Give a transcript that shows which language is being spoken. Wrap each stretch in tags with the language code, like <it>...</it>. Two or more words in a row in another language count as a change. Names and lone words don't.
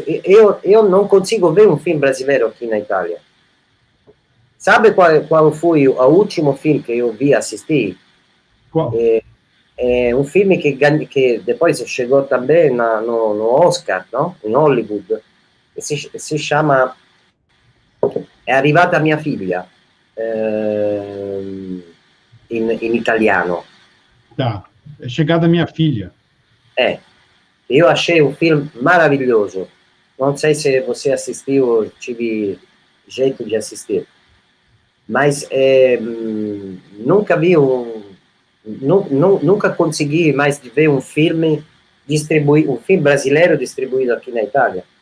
<pt>Eu não consigo ver um filme brasileiro aqui na Itália. Sabe qual foi o último filme que eu vi assistir? Qual? É um filme que depois chegou também no Oscar, não? Em Hollywood. Se chama È arrivata mia figlia,</pt> <it>in italiano.</it> <pt>Tá. É chegada minha filha. Eu achei um filme maravilhoso. Não sei se você assistiu ou tive jeito de assistir. Mas nunca vi nunca consegui mais ver um filme brasileiro distribuído aqui na Itália.</pt>